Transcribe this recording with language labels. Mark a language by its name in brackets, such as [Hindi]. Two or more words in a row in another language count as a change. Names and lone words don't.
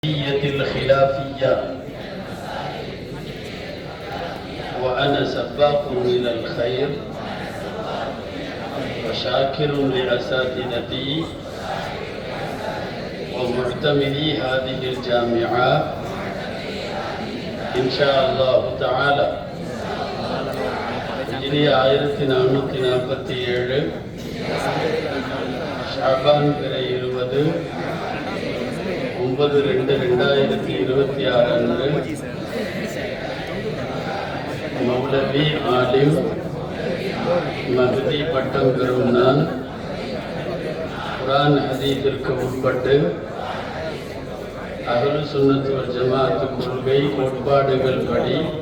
[Arabic] الخلافية وأنا سباق إلى الخير وشاكر لأساتذتي ومعتمدي هذه الجامعة إن شاء الله تعالى. [Tamil] இனி 1447 ஷாபான் பிறை 20 9/2/2026 அன்று மௌலவி ஆலிம் மஹதி பட்டம் பெறும் நான் குர்ஆன் ஹதீஸிற்கு உட்பட்டு [Arabic] أهل السنة والجماعة [Tamil] கொள்கை கோட்பாடுகள் படி